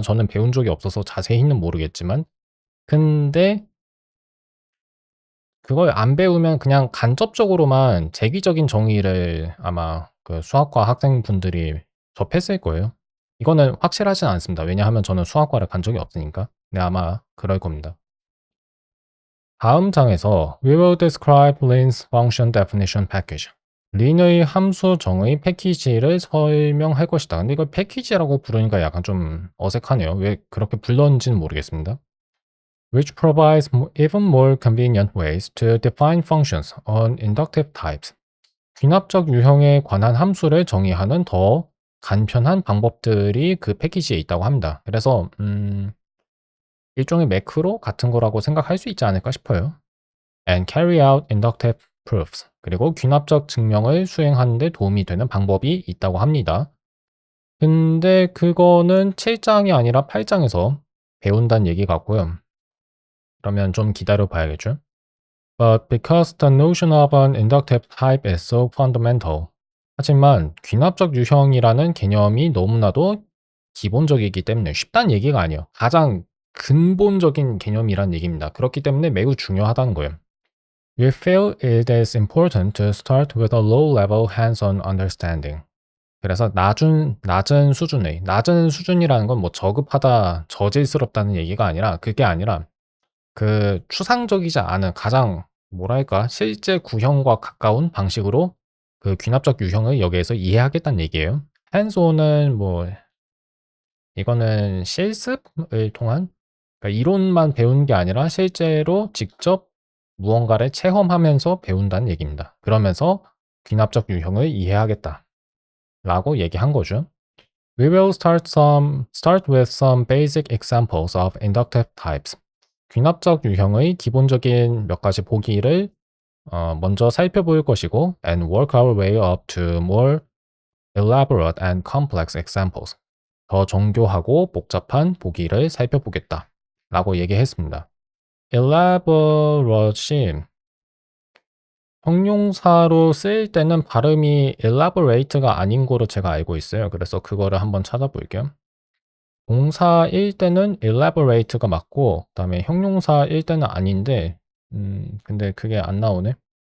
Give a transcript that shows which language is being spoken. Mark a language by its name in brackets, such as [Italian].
[Korean] 저는 배운 적이 없어서 자세히는 모르겠지만. 근데 그걸 안 배우면 그냥 간접적으로만 재귀적인 정의를 아마 그 수학과 학생분들이 접했을 거예요. 이거는 확실하진 않습니다. 왜냐하면 저는 수학과를 간 적이 없으니까. 네, 아마 그럴 겁니다. 다음 장에서 [English] We will describe Lin's function definition package. [Korean] 린의 함수 정의 패키지를 설명할 것이다. 근데 이걸 패키지라고 부르니까 약간 좀 어색하네요. 왜 그렇게 불렀는지는 모르겠습니다. [English] Which provides even more convenient ways to define functions on inductive types. [Korean] 귀납적 유형에 관한 함수를 정의하는 더 간편한 방법들이 그 패키지에 있다고 합니다. 그래서 일종의 매크로 같은 거라고 생각할 수 있지 않을까 싶어요. [English] And carry out inductive proofs. [Korean] 그리고 귀납적 증명을 수행하는 데 도움이 되는 방법이 있다고 합니다. 근데 그거는 7장이 아니라 8장에서 배운다는 얘기 같고요. 그러면 좀 기다려 봐야겠죠? [English] But because the notion of an inductive type is so fundamental. [Korean] 하지만 귀납적 유형이라는 개념이 너무나도 기본적이기 때문에 쉽다는 얘기가 아니에요. 가장 근본적인 개념이란 얘기입니다. 그렇기 때문에 매우 중요하다는 거예요. [English] We feel it is important to start with a low-level hands-on understanding. [Korean] 그래서 낮은 수준이라는 건 뭐 저급하다, 저질스럽다는 얘기가 아니라 그게 아니라 그 추상적이지 않은 가장 뭐랄까 실제 구형과 가까운 방식으로 그 귀납적 유형을 여기에서 이해하겠다는 얘기예요. hands-on은 뭐 이거는 실습을 통한 그러니까 이론만 배우는 게 아니라 실제로 직접 무언가를 체험하면서 배운다는 얘기입니다. 그러면서 귀납적 유형을 이해하겠다라고 얘기한 거죠. [English] We will start with some basic examples of inductive types. [Korean] 귀납적 유형의 기본적인 몇 가지 보기를 먼저 살펴볼 것이고 [English] and work our way up to more elaborate and complex examples. [Korean] 더 정교하고 복잡한 보기를 살펴보겠다 라고 얘기했습니다. elaborate이 형용사로 쓰일 때는 발음이 elaborate가 아닌 거로 제가 알고 있어요. 그래서 그거를 한번 찾아볼게요. 동사일 때는 elaborate가 맞고 그다음에 형용사일 때는 아닌데 근데 그게 안 나오네.